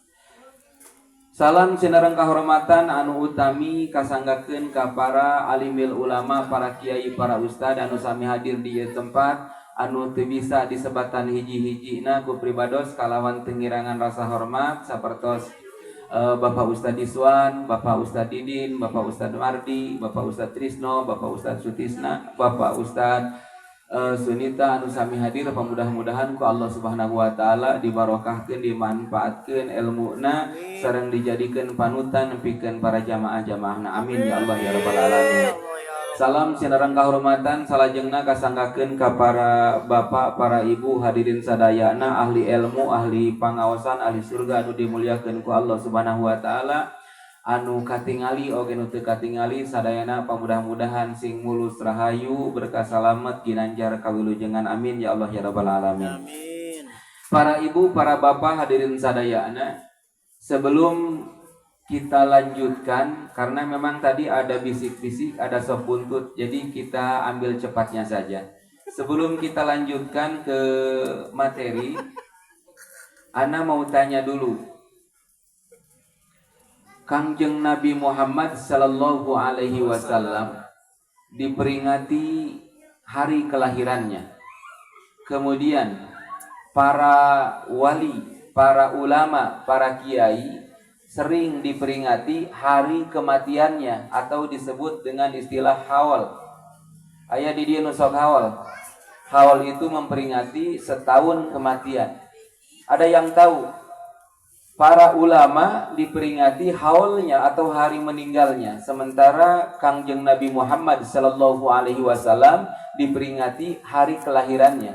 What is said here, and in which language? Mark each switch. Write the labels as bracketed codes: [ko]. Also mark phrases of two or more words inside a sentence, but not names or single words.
[su] Salam sinareng kahormatan anu utami kasanggakeun ka para [ar] عالمي العلماء, [su] para kiai, para ustad anu sami hadir di ieu tempat anu teu bisa disebatan hiji-hijina ku pribados kalawan tengirangan rasa hormat sapertos Bapak Ustad Iswan, Bapak Ustad Didin, Bapak Ustad Mardi, Bapak Ustad Trisno, Bapak Ustad Sutisna, Bapak Ustad Sunita anu sami hadir. Mudah-mudahan ku Allah [ar] سبحانه وتعالى [su] dibarokahkeun dimanfaatkeun ilmuna sareng dijadikeun panutan pikeun para jamaah-jamaahna. [ar] آمين يا الله يا رب العالمين. [su] Salam sinareng kahormatan salajengna kasanggakeun ka para bapak, para ibu hadirin sadayana, ahli ilmu, ahli pangaosan, ahli surga anu dimuliakeun ku Allah [ar] سبحانه وتعالى, [su] anu katingali oge nu teu katingali sadayana pamudah-mudahan sing mulus rahayu, berkah salamet, ginanjar kawilujengan. [ar] آمين يا الله يا رب العالمين. [su] Amin. Para ibu, para bapak hadirin sadayana, [id] sebelum kita lanjutkan karena memang tadi ada bisik-bisik, ada sop buntut, jadi kita ambil cepatnya saja. Sebelum kita lanjutkan ke materi, ana mau tanya dulu. Kangjeng Nabi Muhammad [ar] صلى الله عليه وسلم [id] diperingati hari kelahirannya. Kemudian para wali, para ulama, para kiai sering diperingati hari kematiannya atau disebut dengan istilah haul. [su] Aya di dieu nu sok haul. [id] Haul itu memperingati setahun kematian. Ada yang tahu? Para ulama diperingati haulnya atau hari meninggalnya, sementara Kangjeng Nabi Muhammad [ar] صلى الله عليه وسلم [id] diperingati hari kelahirannya.